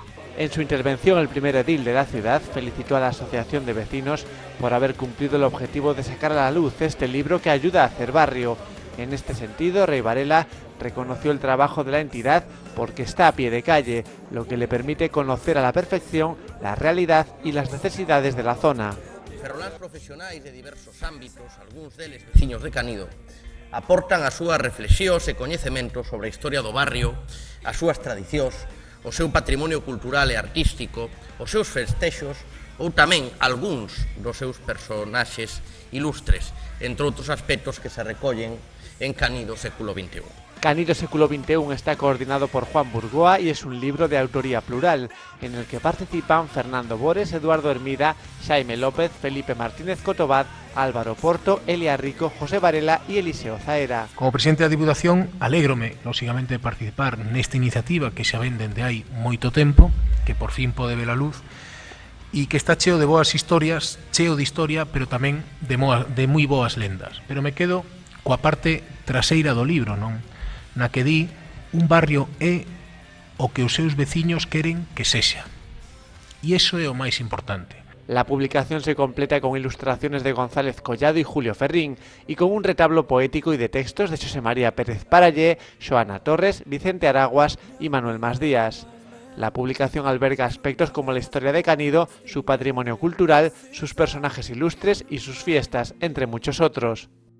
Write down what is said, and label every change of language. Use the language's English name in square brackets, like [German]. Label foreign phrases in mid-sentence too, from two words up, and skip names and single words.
[Spanish] En su intervención, el primer edil de la ciudad felicitó a la Asociación de Vecinos por haber cumplido el objetivo de sacar a la luz este libro que ayuda a hacer barrio. En este sentido, Rey Varela reconoció el trabajo de la entidad porque está a pie de calle, lo que le permite conocer a la perfección la realidad y las necesidades de la zona. [Galician] Ferroláns profesionais de diversos ámbitos, algúns deles veciños de Canido, aportan as súas reflexións e coñecementos sobre a historia do barrio, as súas tradicións, o seu patrimonio cultural e artístico, os seus festexos ou tamén algúns dos seus personaxes ilustres, entre outros aspectos que se recollen en Canido século XXI. [Spanish] Canido século XXI está coordinado por Juan Burgoa y es un libro de autoría plural, en el que participan Fernando Bores, Eduardo Hermida, Xaime López, Felipe Martínez Cotobad, Álvaro Porto, Elia Rico, José Varela y Eliseo Zaera. [Galician] Como presidente da Diputación, alégrome, lógicamente, de participar nesta iniciativa que xa ven dende hai moito tempo, que por fin pode ver a luz, e que está cheo de boas historias, cheo de historia, pero tamén de moi boas lendas. [Spanish] Pero me quedo [Galician] coa parte traseira do libro, non? Na que di, un barrio é o que os seus veciños queren que sexa. E iso é o máis importante. [Spanish] La publicación se completa con ilustraciones de González Collado y Julio Ferrín y con un retablo poético y de textos de José María Pérez Parallé, Xoana Torres, Vicente Araguas y Manuel Masdías. La publicación alberga aspectos como la historia de Canido, su patrimonio cultural, sus personajes ilustres y sus fiestas, entre muchos otros.